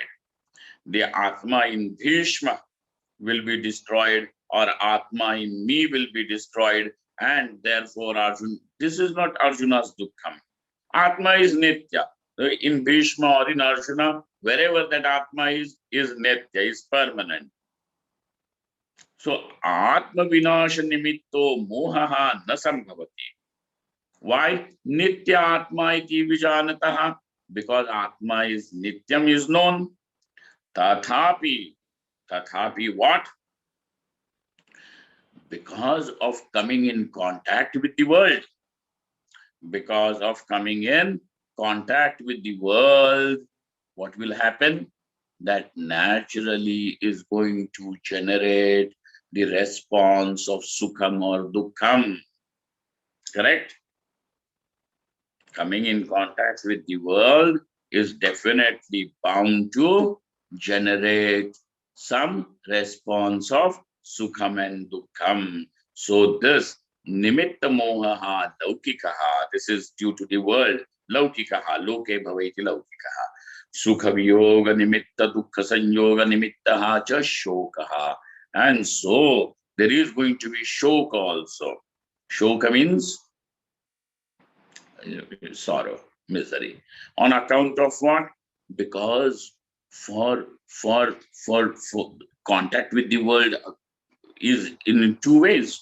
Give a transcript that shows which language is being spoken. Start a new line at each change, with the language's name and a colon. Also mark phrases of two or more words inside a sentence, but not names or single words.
English: The Atma in Bhishma will be destroyed, or Atma in me will be destroyed, and therefore Arjuna. This is not Arjuna's Dukkham. Atma is Nitya. In Bhishma or in Arjuna, wherever that Atma is Nitya, is permanent.
Sanskrit: So Atma Vinasha Nimitto Mohaha na Sambhavati.
English: Why?
Sanskrit: Nitya Atma iti vijanataha.
English: Because Atma is Nityam is known. Tathapi what? Because of coming in contact with the world. Because of coming in contact with the world, what will happen? That naturally is going to generate the response of sukham or dukkham. Correct? Coming in contact with the world is definitely bound to generate some response of sukham and dukkham.
Sanskrit: So this nimitta mohaha laukikaha,
English: this is due to the world.
Sanskrit: Laukikaha, loke bhaveti laukikaha. Sukha viyoga nimitta dukkha sanyoga nimittaha cha shokaha.
English: And so there is going to be shoka also. Shoka means sorrow, misery. On account of what? Because for contact with the world is in two ways.